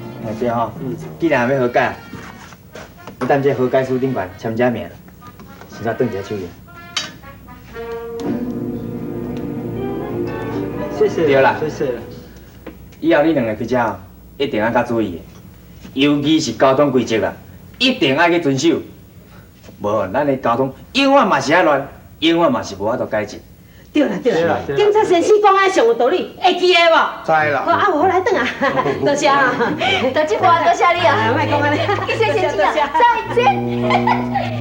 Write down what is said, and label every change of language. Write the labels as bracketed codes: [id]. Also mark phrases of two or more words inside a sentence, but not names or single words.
[nan] 哎对吼，既然要和解，你等这和解书顶悬签这名，先再转一下手印。谢谢。对啦，谢谢。以后你两个开车一定要较注意的，尤其是交通规则啊，一定要去遵守。无，咱的交通永远嘛是遐乱，永远嘛是无法度改进。对啦，警察先生讲的上有道理，会记的无？知啦。好，啊，我来等啊，多谢啊，多谢多谢你啊，莫讲安尼，谢谢先生啊，再见。